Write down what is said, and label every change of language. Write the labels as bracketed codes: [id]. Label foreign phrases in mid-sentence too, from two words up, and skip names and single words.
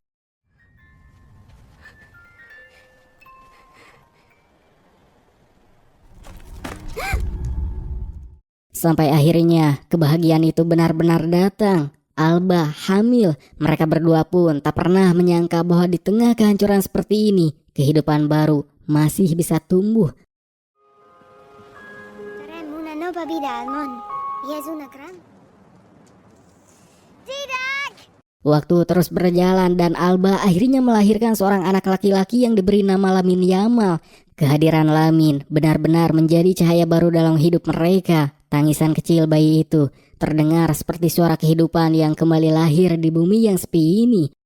[id] Sampai akhirnya kebahagiaan itu benar-benar datang. Alba hamil. Mereka berdua pun tak pernah menyangka bahwa di tengah kehancuran seperti ini, kehidupan baru masih bisa tumbuh. [es] Traen una nueva vida al mundo. Y es una gran. Didak! [id] Waktu terus berjalan dan Alba akhirnya melahirkan seorang anak laki-laki yang diberi nama Lamin Yamal. Kehadiran Lamin benar-benar menjadi cahaya baru dalam hidup mereka. Tangisan kecil bayi itu terdengar seperti suara kehidupan yang kembali lahir di bumi yang sepi ini.